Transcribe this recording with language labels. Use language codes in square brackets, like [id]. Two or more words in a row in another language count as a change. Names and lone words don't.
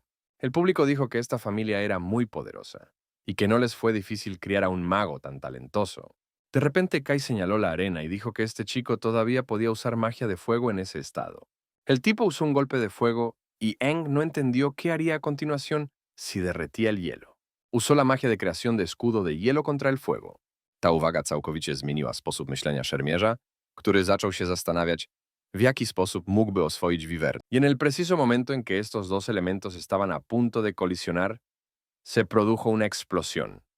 [es] El público dijo que esta familia era muy poderosa y que no les fue difícil criar a un mago tan talentoso. De repente Kai señaló la arena y dijo que este chico todavía podía usar magia de fuego en ese estado. El tipo usó un golpe de fuego y Aang no entendió qué haría a continuación si derretía el hielo. Usó la magia de creación de escudo de hielo contra el fuego. [pl] Ta uwaga całkowicie zmieniła sposób myślenia szermierza, który zaczął się zastanawiać, w jaki sposób mógłby oswoić Wyvern. [es] Y en el preciso momento en que estos dos elementos estaban a punto de colisionar, se produjo una explosión.